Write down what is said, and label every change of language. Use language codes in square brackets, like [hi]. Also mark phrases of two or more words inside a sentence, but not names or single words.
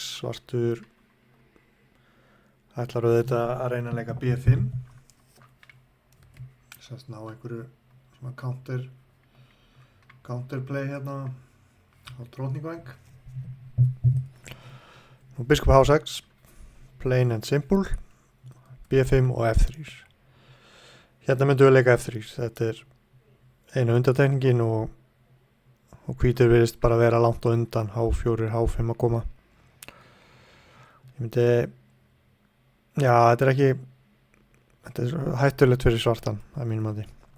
[is] Svartur ætlar auðvitað að reyna að leika B5. Sérst ná einhverju svona counterplay hérna á drótningvæng. Og biskup H6. [en] Plain and simple. [is] B5 og F3. Hérna myndum við leika F3. Þetta er eina undantekningin og hvítur virðist bara vera langt á undan H4, H5 að koma. Ég myndi, þetta er hættulegt fyrir svartan að mínum mati.